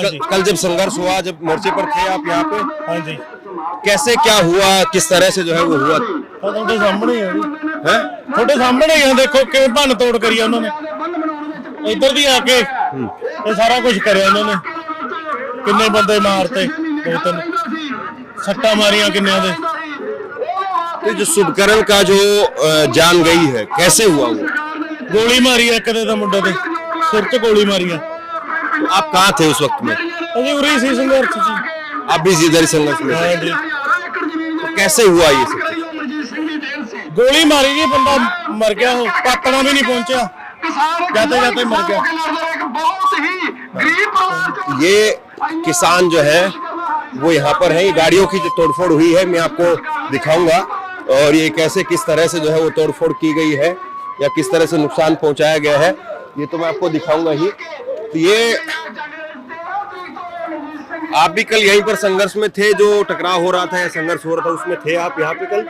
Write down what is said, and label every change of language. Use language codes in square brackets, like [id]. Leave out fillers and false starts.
[hi] कल जब संघर्ष हुआ, जब मोर्चे पर थे आप यहाँ पे? हाँ जी। कैसे क्या हुआ, किस तरह से जो है वो हुआ? [pa] ਤੁਹਾਡੇ ਸਾਹਮਣੇ ਹੀ ਹੈ ਤੁਹਾਡੇ ਸਾਹਮਣੇ ਹੀ ਹੈ, ਦੇਖੋ ਕਿਵੇਂ ਭੰਨ ਤੋੜ ਕਰੀ ਆ ਉਹਨਾਂ ਨੇ ਇੱਧਰ ਦੀ ਆ ਕੇ ਇਹ ਸਾਰਾ ਕੁਝ ਕਰਿਆ ਉਹਨਾਂ ਨੇ। ਕਿੰਨੇ ਬੰਦੇ ਮਾਰਤੇ, 2-3 ਸੱਟਾਂ ਮਾਰੀਆਂ ਕਿੰਨਿਆਂ ਦੇ। [hi] तो जो शुभकरण का जो जान गई है, कैसे हुआ वो? [pa] ਗੋਲੀ ਮਾਰੀ ਆ ਇੱਕ ਦੇ ਤਾਂ ਮੁੰਡੇ ਦੇ ਸਿਰ 'ਚ ਗੋਲੀ ਮਾਰੀ ਆ। [hi] आप कहाँ थे उस वक्त में? [pa] ਅਸੀਂ ਉਰੀ ਸੀ ਸੰਘਰਸ਼ 'ਚ। [hi] आप भी इधर ही संघर्ष में थे? [pa] ਹਾਂ ਜੀ। [hi] तो कैसे हुआ ये सब? [pa] ਗੋਲੀ ਮਾਰੀ ਜੀ, ਬੰਦਾ ਮਰ ਗਿਆ, ਉਹ ਪਾਤਣਾ ਵੀ ਨਹੀਂ ਪਹੁੰਚਿਆ, ਜਾਤੇ जाते मर गया। [hi] ये किसान जो है वो यहाँ पर है। ये गाड़ियों की जो तोड़फोड़ हुई है मैं आपको दिखाऊंगा, और ये कैसे किस तरह से जो है वो तोड़फोड़ की गई है या किस तरह से नुकसान पहुंचाया गया है, ये तो मैं आपको दिखाऊंगा ही। तो ये आप भी कल यहीं पर संघर्ष में थे, जो टकराव हो रहा था या संघर्ष हो रहा था उसमें थे आप यहाँ पे कल?